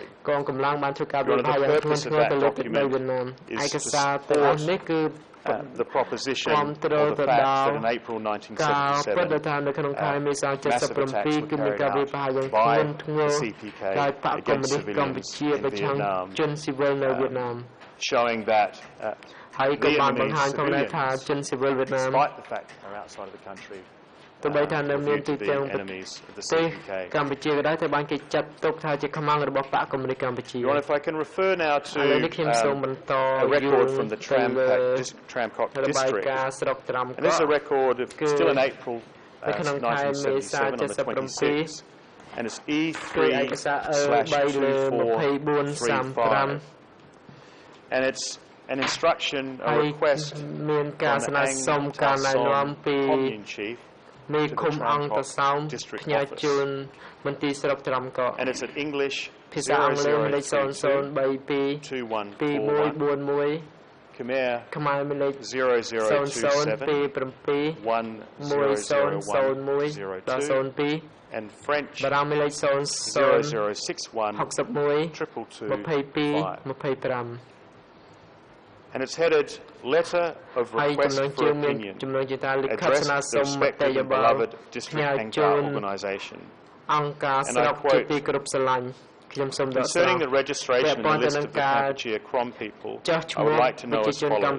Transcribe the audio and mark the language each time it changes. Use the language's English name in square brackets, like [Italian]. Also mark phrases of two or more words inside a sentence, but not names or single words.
[English] One of the purpose of that document is to support the proposition or the fact that in April 1977, massive attacks were carried out by the CPK against civilians in Vietnam, showing that Vietnamese civilians, despite the fact that they're outside of the country, [Khmer] ទោះបីថានៅមានទីតាំងប្រទេសកម្ពុជាក៏ដោយតែបានគេចាត់ទុកថាជាខ្មាំងរបស់បកកុម្មុយនីសកម្ពុជា [English] If I can refer now to a record from the Tramcock district, and this is a record of still in April 1977 on the 26th, and it's E3/2435, and it's an instruction, a request from the Ang Ta Som commune chief to the Tramcock district office. And it's in English [Khmer] ភាសាអង់គ្លេសមានលេខ0032 2141 [English] Khmer [Khmer] ខ្មែរមានលេខ [English] 0027 and French [Khmer] បារាំងមានលេខ [English] 0061 222 and it's headed Letter of Request for Opinion addressed the respected and beloved District Angkar Organisation. Concerning the registration in the list of the Kampuchea Krom people, I would like to know as follows.